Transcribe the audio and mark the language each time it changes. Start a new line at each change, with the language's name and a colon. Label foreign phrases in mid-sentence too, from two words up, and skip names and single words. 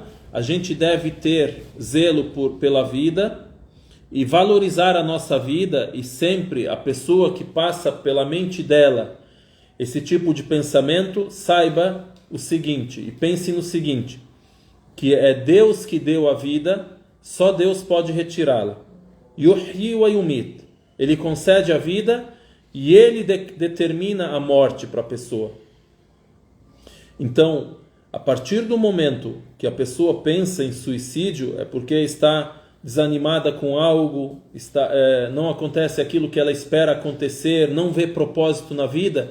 Portuguese: A gente deve ter zelo pela vida e valorizar a nossa vida, e sempre a pessoa que passa pela mente dela esse tipo de pensamento, saiba o seguinte, e pense no seguinte, que é Deus que deu a vida, só Deus pode retirá-la.
Arabic: يحيي ويميت.
Portuguese: Ele concede a vida e ele determina a morte para a pessoa. Então, a partir do momento que a pessoa pensa em suicídio, é porque está desanimada com algo, não acontece aquilo que ela espera acontecer, não vê propósito na vida.